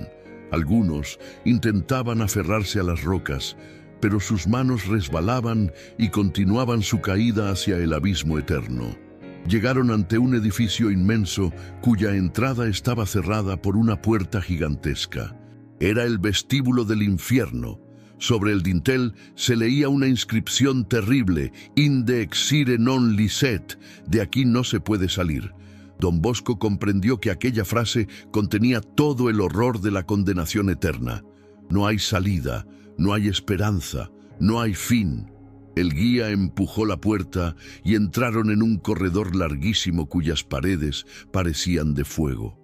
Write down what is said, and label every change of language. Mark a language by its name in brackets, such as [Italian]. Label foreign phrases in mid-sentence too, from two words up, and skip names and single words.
[Spanish] Algunos intentaban aferrarse a las rocas, pero sus manos resbalaban y continuaban su caída hacia el abismo eterno. Llegaron ante un edificio inmenso cuya entrada estaba cerrada por una puerta gigantesca. Era el vestíbulo del infierno, Sobre el dintel se leía una inscripción terrible: [Latin] «Inde exire non licet», [Spanish] de aquí no se puede salir. Don Bosco comprendió que aquella frase contenía todo el horror de la condenación eterna. No hay salida, no hay esperanza, no hay fin. El guía empujó la puerta y entraron en un corredor larguísimo cuyas paredes parecían de fuego.